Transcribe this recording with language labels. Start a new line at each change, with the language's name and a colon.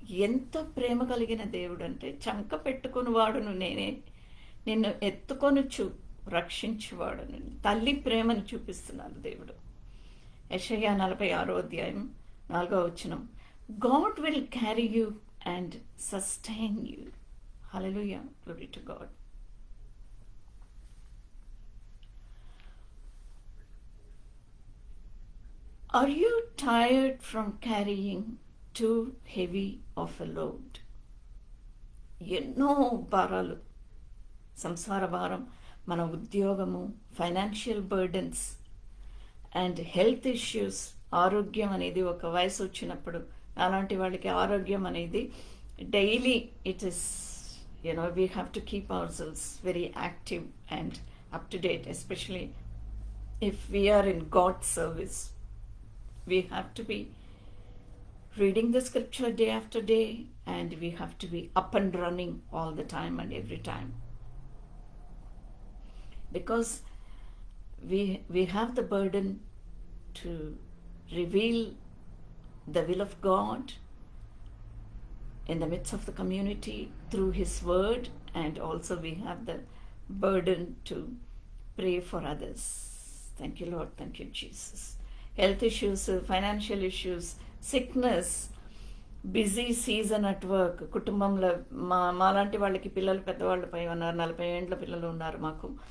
Telugu: ఎంత ప్రేమ కలిగిన దేవుడు అంటే, చంక పెట్టుకుని వాడును నేనే, నిన్ను ఎత్తుకొని రక్షించువాడును. తల్లి ప్రేమను చూపిస్తున్నారు దేవుడు.
English: యెషయా 46:4 God will carry you and sustain you. Hallelujah. Glory to God. Are you tired from carrying too heavy of a load?
Telugu: ఎన్నో భారాలు, సంసార భారం, మన ఉద్యోగము,
English: Financial burdens and health issues.
Telugu: ఆరోగ్యం అనేది ఒక వయసు వచ్చినప్పుడు అలాంటి వాళ్ళకి ఆరోగ్యం అనేది
English: Daily it is we have to keep our cells very active and up to date, especially if we are in God service. We have to be reading the scripture day after day, and we have to be up and running all the time and every time, because we have the burden to reveal the will of God in the midst of the community through His word, and also we have the burden to pray for others. Thank you, Lord. Thank you, Jesus. Health issues, financial issues, sickness, busy season at work.
Telugu: కుటుంబంలో మాలాంటి వాళ్ళకి పిల్లలు పెద్దవాళ్ళు 40 ఏళ్ళ పిల్లలు ఉన్నారు మాకు.